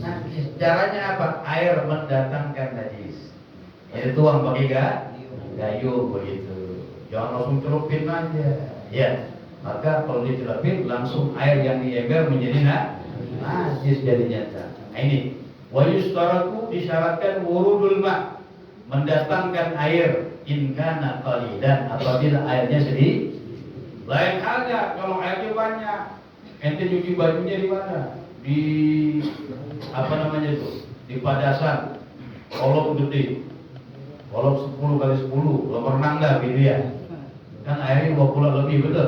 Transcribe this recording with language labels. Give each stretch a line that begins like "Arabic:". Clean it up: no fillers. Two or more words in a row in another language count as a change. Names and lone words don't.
Indonesian: Caranya apa? Air mendatangkan najis. Ini tuang pakai gayung begitu. Jangan langsung celupin aja. Ya, maka kalau dicelupin langsung air yang di ember menjadi najis jadinya. Nah ini,
Arabic: ويشترط, disyaratkan ورود الماء,
Indonesian: mendatangkan air,
Arabic: إن كان قليلا,
Indonesian: apabila airnya sedikit. Lain halnya kalau airnya banyak, ente cuci bajunya di mana? Di apa namanya itu? Di padasan, kolom gede, kolom 10 kali 10, kolam renang dah gitu ya. Kan airnya 20 lebih, betul.